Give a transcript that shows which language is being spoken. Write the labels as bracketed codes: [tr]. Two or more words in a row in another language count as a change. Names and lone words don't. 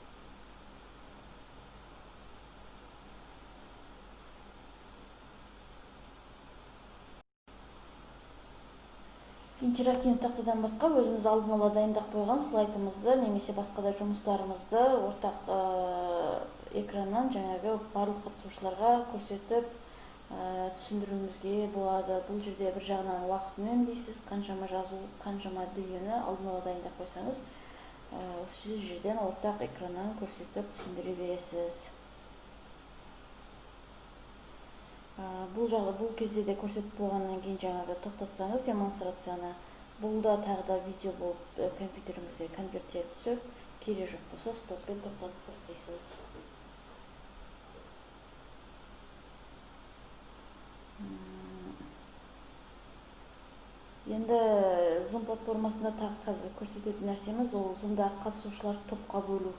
[kk] Интерактивті тақтадан басқа өзіміз алдын ала дайындап қойған слайдымызды немесе басқа да жұмыстарымызды ортақ экраннан жаңағы барлық қатысушыларға көрсетіп түсіндіруімізге болады. Бұл жерде бір жағынан уақытын үнемдейсіз, қаншама жазу, қаншама дүниені алдын ала дайындап қойсаңыз, осы жерден ортақ экраннан көрсетіп түсіндіре бересіз. [ky] Бул кезде де көрсөтүп болгондон кийин жаңағы токтотсаңыз демонстрацияны, бул да тагы да видео болуп компьютериңизге конверттелип түсөт. Кереги жок болсо стоппен токтотуп тастайсыз. [kk] Енді Zoom платформасында тағы қазір көрсететін нәрсеміз ол Zoom'дағы қатысушыларды топқа бөлу.